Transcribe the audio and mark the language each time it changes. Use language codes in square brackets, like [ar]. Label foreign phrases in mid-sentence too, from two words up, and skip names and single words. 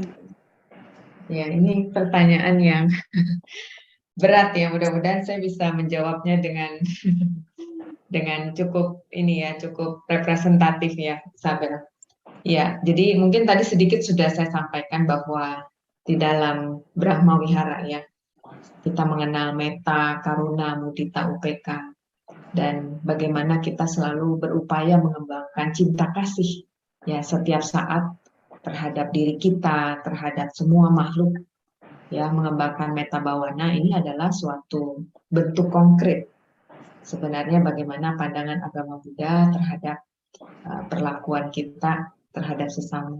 [id] Ya, ini pertanyaan yang berat ya, mudah-mudahan saya bisa menjawabnya dengan cukup ini ya, cukup representatif ya, Isabel. Ya, jadi mungkin tadi sedikit sudah saya sampaikan bahwa di dalam Brahma Wihara ya, kita mengenal metta, karuna, mudita, upeka, dan bagaimana kita selalu berupaya mengembangkan cinta kasih ya setiap saat terhadap diri kita, terhadap semua makhluk ya. Mengembangkan [pi] metta bawana [id] ini adalah suatu bentuk konkret sebenarnya bagaimana pandangan agama Buddha terhadap perlakuan kita terhadap sesama.